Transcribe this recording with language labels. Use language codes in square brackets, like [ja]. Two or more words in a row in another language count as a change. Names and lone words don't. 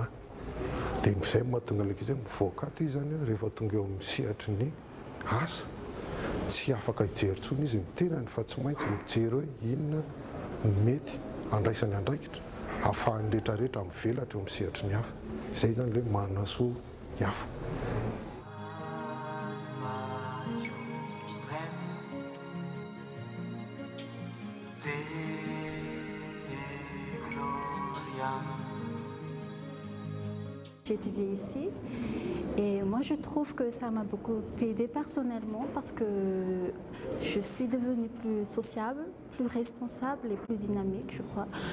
[mg] Dia izay mahatonga ilay izy mivoaka ato izy zany rehefa tonga eo amin'ny sehatry ny asa, tsy afaka hijery intsony izy ny tenany fa tsy maintsy mijery hoe inona ny mety andraisany andraikitra ahafahan'ny rehetrarehetra mivelatra eo amin'ny sehatry ny hafa. Izay zany ilay manana soa ny hafa. [fr] J'ai étudié ici et moi je trouve que ça m'a beaucoup aidé personnellement parce que je suis devenue plus sociable, plus responsable et plus dynamique, je crois.